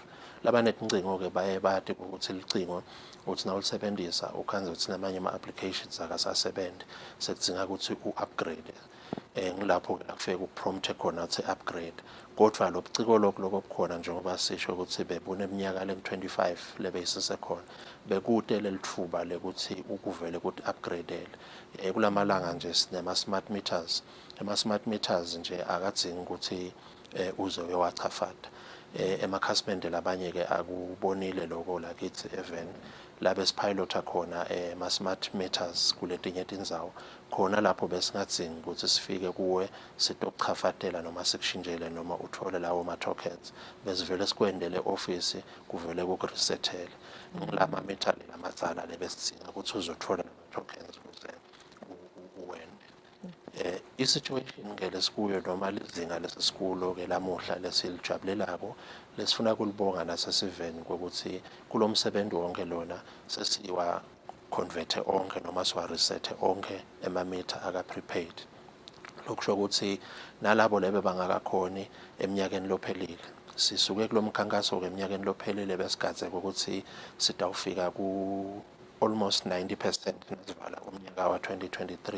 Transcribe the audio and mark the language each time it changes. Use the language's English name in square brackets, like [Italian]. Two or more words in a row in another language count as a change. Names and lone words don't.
[Swati] Labanetincingo-ke baye bathi ukuthi licingo uthi na ulisebenzisa ukhanze ukuthi namanye ama-applications akasasebenzi sekudzinga ukuthi u-upgrade. Ngilapho-ke kufike ku-prompt khona uthi upgrade. Kodwa lo buciko lokho obukhona njengoba sisho ukuthi bebune iminyaka le-25 lebeyisise khona bekude lelithuba lekuthi ukuvele ukuthi upgradeele. Kulamalanga nje sinema- [English] smart meters. [Swati] Ama- [English] smart meters [Swati] nje akadzingi ukuthi uze uyowachafada. Emakhasimende labanye-ke akubonile lokho lakithi even labe sipilota khona ma- [English] smart meters [Swati] kuletinye tindzawo khona lapho besingadzingi ukuthi sifike kuwe sitokuchafatela noma sikushintshele noma uthole lawo ma-tokens besivele sikwendele ofisi kuvele kukurisethele. Ngilama meter lamadzala lebesidzinga ukuthi uzothola nama-tokens ukuze uwene. I-situation-ke lesikuyo noma lizinga lesisikulo-ke lamuhla lesilijabulelako lesifuna kulibonga nasesiveni kokuthi kulo msebenzi wonke lona sesiwa convert onke noma siwa-reset onke emamitha aka-prepaid. Lokusho ukuthi nalabo lebe bangakakhoni eminyakeni lophelile sisuke kulo mkhankaso-ke eminyakeni lophelile besigadze ukuthi sitawufika ku almost 90% nasivala umnyaka wa 2023.